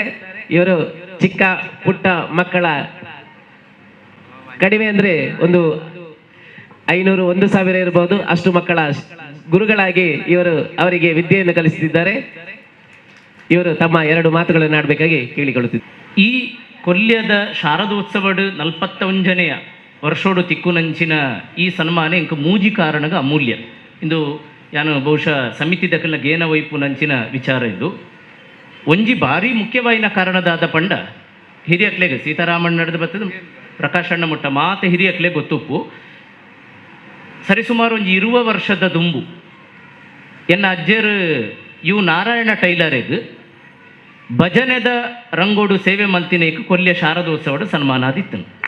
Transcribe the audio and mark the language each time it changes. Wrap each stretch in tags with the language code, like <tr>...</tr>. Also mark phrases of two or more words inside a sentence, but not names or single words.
<kn>ಇವರು ಚಿಕ್ಕ ಪುಟ್ಟ ಮಕ್ಕಳ ಕಡಿಮೆ ಅಂದರೆ ಒಂದು 500-1000 ಇರಬಹುದು ಅಷ್ಟು ಮಕ್ಕಳ ಗುರುಗಳಾಗಿ ಇವರು ಅವರಿಗೆ ವಿದ್ಯೆಯನ್ನು ಕಲಿಸುತ್ತಿದ್ದಾರೆ. ಇವರು ತಮ್ಮ ಎರಡು ಮಾತುಗಳನ್ನು ಆಡಬೇಕಾಗಿ ಕೇಳಿಕೊಳ್ಳುತ್ತಿದ್ದಾರೆ.</kn> <tcy>ಈ ಕೊಲ್ಯದ ಶಾರದೋತ್ಸವಡ್ 41ನೆಯ ವರ್ಷೋಡು ತಿಕ್ಕುನಂಚಿನ ಈ ಸನ್ಮಾನ ಇಂಕ ಮೂಜಿ ಕಾರಣಗ ಅಮೂಲ್ಯ. ಇಂದು ಯಾನು ಬಹುಶಃ ಸಮಿತಿ ದಕ್ಕಲ ಗೇನ ವೈಪು ನಂಚಿನ ವಿಚಾರ ಇದು ಒಂಜಿ ಭಾರಿ ಮುಖ್ಯವಾಯಿನ ಕಾರಣದಾದ ಪಂಡ ಹಿರಿಯಕ್ಲೆಗೆ ಸೀತಾರಾಮಣ್ಣ ನಡೆದು ಬರ್ತದೆ ಪ್ರಕಾಶಣ್ಣ ಮುಟ್ಟ ಮಾತೆ ಹಿರಿಯಕ್ಲೆ ಗೊತ್ತುಪ್ಪು ಸರಿಸುಮಾರು ಒಂದು 20 ವರ್ಷದ ದುಂಬು ಎನ್ನ ಅಜ್ಜರು ಇವು ನಾರಾಯಣ ಟೈಲರಿಗೆ ಭಜನೆದ ರಂಗೋಡು ಸೇವೆ ಮಲ್ತಿನೇಕ ಕೊಲ್ಯ ಶಾರದೋತ್ಸವದ ಸನ್ಮಾನ ಆದಿತ್ತು.</tcy>